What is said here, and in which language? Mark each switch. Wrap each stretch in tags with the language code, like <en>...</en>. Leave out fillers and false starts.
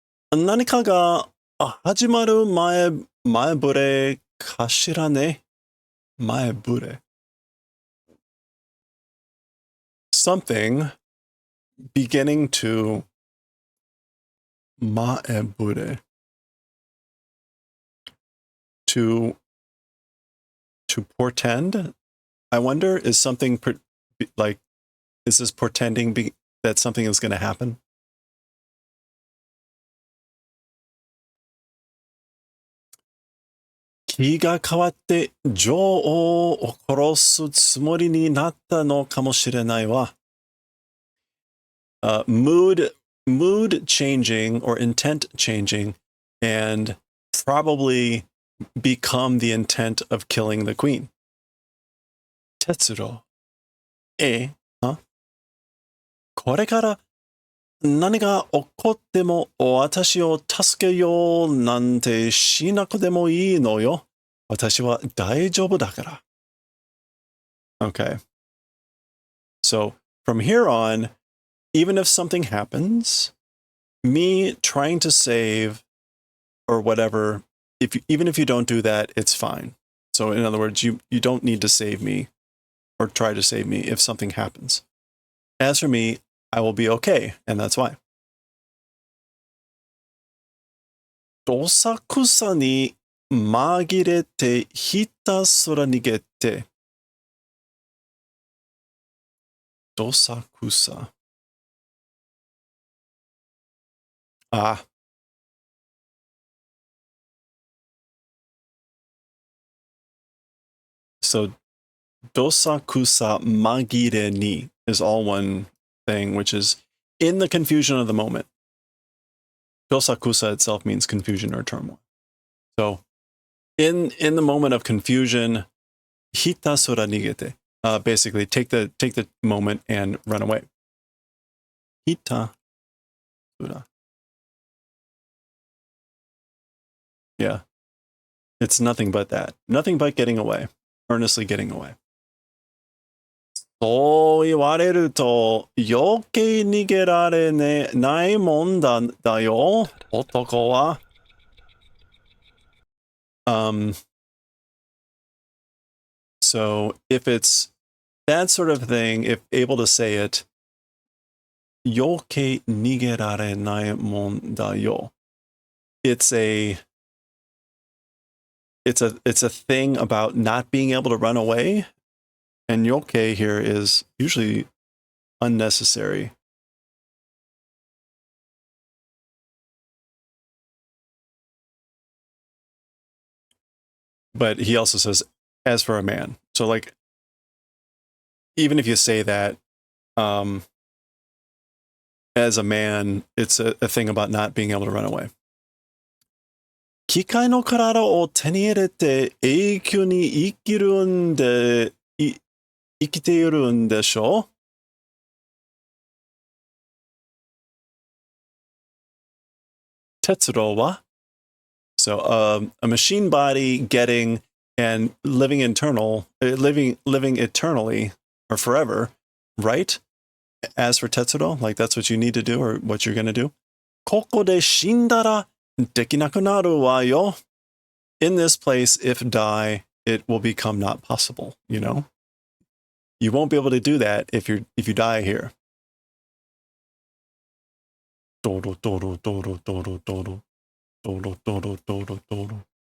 <ja>何かが始まる前ぶれかしらね。前ぶれ。</ja> <en>Something beginning to</en> <ja>前ぶれ.</ja> <en>To portend. I wonder, is something like, is this portending that something is going to happen?</en> <ja>気が変わって女王を殺すつもりになったのかもしれないわ。</ja> <en>Mood changing or intent changing and probably become the intent of killing the queen. Tetsuro. Huh?</en> <ja>これから何が起こっても私を助けようなんてしなくてもいいのよ。私は大丈夫だから。Okay.</ja> <en>So from here on, even if something happens, me trying to save or whatever, even if you don't do that, it's fine. So in other words, you don't need to save me or try to save me if something happens. As for me, I will be okay, and that's why.</en> <ja>どさくさに紛れてひたすら逃げて。どさくさ。 Ah.</ja> <en>So dosakusa magire ni is all one thing, which is in the confusion of the moment. Dosakusa itself means confusion or turmoil. So in the moment of confusion,</en> <ja>hitasura nigete.</ja> <en>Basically take the moment and run away. Hitasura. Yeah. It's nothing but that. Nothing but getting away. Earnestly getting away.</en> <ja>そう言われると余計逃げられないもんだよ、男は。</ja> <en>So if it's that sort of thing, if able to say it,</en> <ja>余計逃げられないもんだよ.</ja> <en>It's a thing about not being able to run away, and yoke here is usually unnecessary. But he also says, as for a man. So like, even if you say that, as a man, it's a thing about not being able to run away.</en> <ja>機械の体を手に入れて永久に生きるんで、生きているんでしょ? Tetsuro wa?</ja> <en>So a machine body getting and living eternally or forever, right? As for Tetsuro, like that's what you need to do or what you're going to do.</en> <ja>ここで死んだらできなくなるわよ.</ja> <en>In this place, if die, it will become not possible, you know? You won't be able to do that if you die here. Doro, doro, doro, doro, doro. Doro, doro, doro, doro.</en>